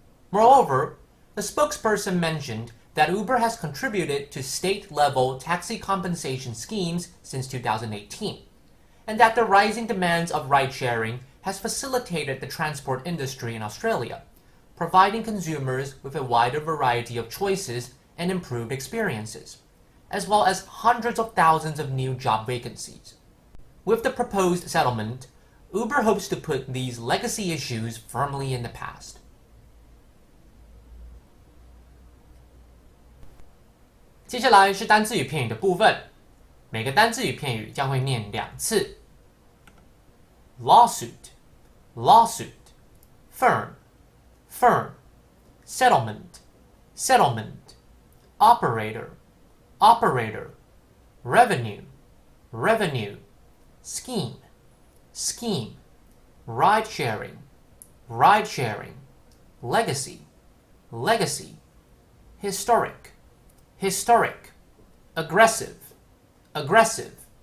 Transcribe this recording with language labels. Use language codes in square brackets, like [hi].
[en] Moreover, the spokesperson mentioned that Uber has contributed to state-level taxi compensation schemes since 2018, and that the rising demands of ride-sharing has facilitated the transport industry in Australia, providing consumers with a wider variety of choices and improved experiences, as well as hundreds of thousands of new job vacancies. With the proposed settlement, Uber hopes to put these legacy issues firmly in the past. [zh] 接下来是单字与片语的部分，每个单字与片语将会念2次。 [en] Lawsuit, lawsuit, firm, firm, settlement, settlement, operator, operator, revenue, revenue, scheme, scheme, ride sharing, ride sharing, legacy, legacy, historic, historic, aggressive, aggressive,